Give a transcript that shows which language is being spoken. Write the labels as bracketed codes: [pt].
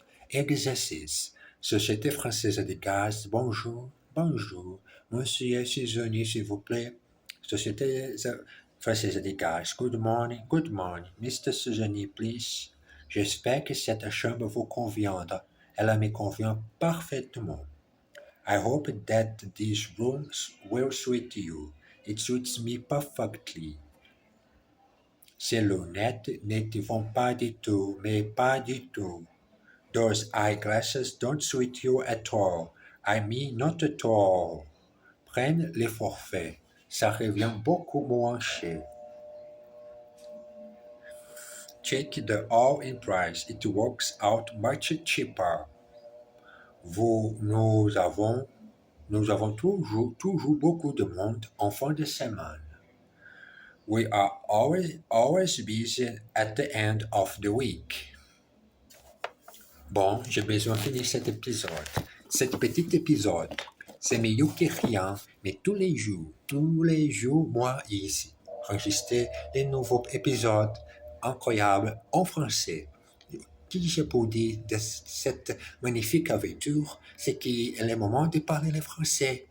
[fr] Exercice. Société française de gaz, bonjour, bonjour. Monsieur saisonnier, s'il vous plaît. [en] Société française de gaz, good morning, good morning. Mr. Saisonnier, please. [fr] J'espère que cette chambre vous conviendra. Elle me convient parfaitement. [en] I hope that this room will suit you. It suits me perfectly. [fr] Ces lunettes ne te vont pas du tout, mais pas du tout. [en] Those eyeglasses don't suit you at all. I mean not at all. [fr] Prenne les forfaits. Ça revient beaucoup moins cher. [en] Check the all-in price. It works out much cheaper. [fr] Nous avons toujours beaucoup de monde en fin de semaine. [en] We are always busy at the end of the week. [fr] Bon, j'ai besoin de finir cet épisode. Cet petit épisode, c'est mieux que rien, mais tous les jours, moi ici, enregistrer des nouveaux épisodes incroyables en français. Qui je peux dire de cette magnifique aventure, c'est qu'il est le moment de parler le français.